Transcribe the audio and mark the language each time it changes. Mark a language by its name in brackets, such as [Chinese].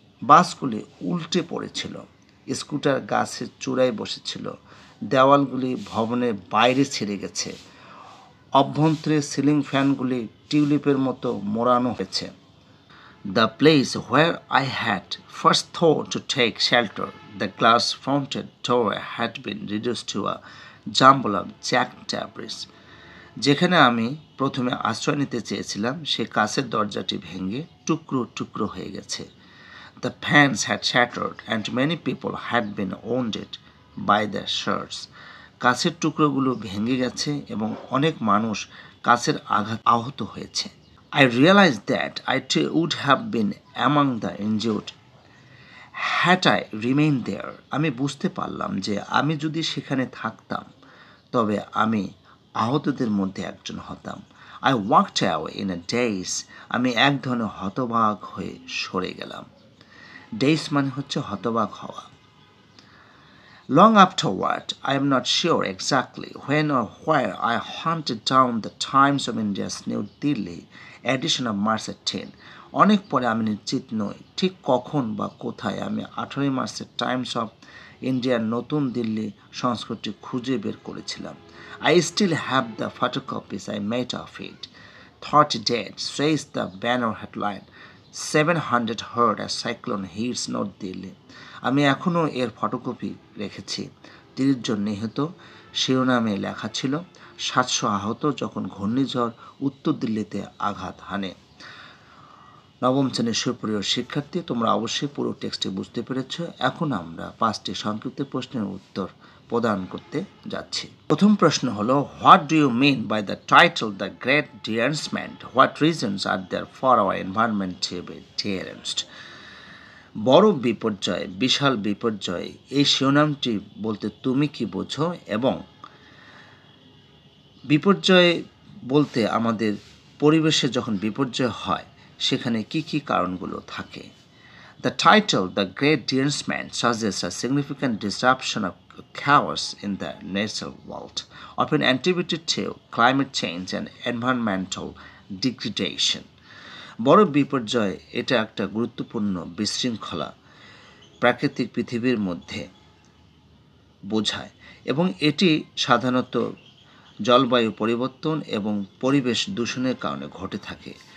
[Bangla] বাসগুলি উল্টে পড়েছিল, স্কুটার গাছের চূড়ায় বসেছিল, দেওয়ালগুলি ভবনের বাইরে ছিঁড়ে গেছে, অভ্যন্তরে সিলিং ফ্যানগুলি টিউলিপের মতো মোড়ানো হয়েছে। [English] The place where I had first thought to take shelter, the glass-fronted door had been reduced to a jumble of jagged debris. [Bangla] যেখানে আমি প্রথমে আশ্রয় নিতে চেয়েছিলাম সে কাঁচের দরজাটি ভেঙে টুকরো টুকরো হয়ে গেছে। [English] The panes had shattered and many people had been wounded by the shards. [Bangla] কাঁচের টুকরোগুলো ভেঙে গেছে এবং অনেক মানুষ কাঁচের আঘাত আহত হয়েছে। [English] I realized that I too would have been among the injured had I remained there. [Bangla] আমি বুঝতে পারলাম যে আমি যদি সেখানে থাকতাম তবে আমি আহতদের মধ্যে একজন হতাম। [English] I walked away in a daze. [Bangla] আমি এক ধরনের হতবাক হয়ে সরে গেলাম। ডেজ মানে হচ্ছে হতবাক হওয়া। [English] Long afterward, I am not sure exactly when or where I hunted down the Times of India's New Delhi edition of March 18. [Bangla] অনেক পরে আমি নিশ্চিত নই ঠিক কখন বা কোথায় আমি 18 মার্চের টাইমস অফ ইন্ডিয়ার নতুন দিল্লি সংস্কৃতি খুঁজে বের করেছিলাম। [English] I still have the photocopies I made of it. 30 dead, says the banner headline. 700 hurt as cyclone hits North Delhi. [Bangla] আমি এখনও এর ফটোকপি রেখেছি। 30 জন নিহত শিরোনামে লেখা ছিল, 700 আহত যখন ঘূর্ণিঝড় উত্তর দিল্লিতে আঘাত হানে। নবম শ্রেণীর সুপ্রিয় শিক্ষার্থী, তোমরা অবশ্যই পুরো টেক্সটটি বুঝতে পেরেছ। এখন আমরা 5টি সংক্ষিপ্ত প্রশ্নের উত্তর প্রদান করতে যাচ্ছি। প্রথম প্রশ্ন হলো, [English] What do you mean by the title the great derangement? What reasons are there for our environment to be deranged? [Bangla] বড় বিপর্যয়, বিশাল বিপর্যয়, এই শিরোনামটি বলতে তুমি কি বোঝো? এবং বিপর্যয় বলতে আমাদের পরিবেশে যখন বিপর্যয় হয় সেখানে কি কি কারণগুলো থাকে? [English] The title, The Great Derangement, suggests a significant disruption of chaos in the natural world, often attributed to climate change and environmental degradation. [Bangla] বড় বিপর্যয় এটা একটা গুরুত্বপূর্ণ বিশৃঙ্খলা প্রাকৃতিক পৃথিবীর মধ্যে বোঝায় এবং এটি সাধারণত জলবায়ু পরিবর্তন এবং পরিবেশ দূষণের কারণে ঘটে থাকে।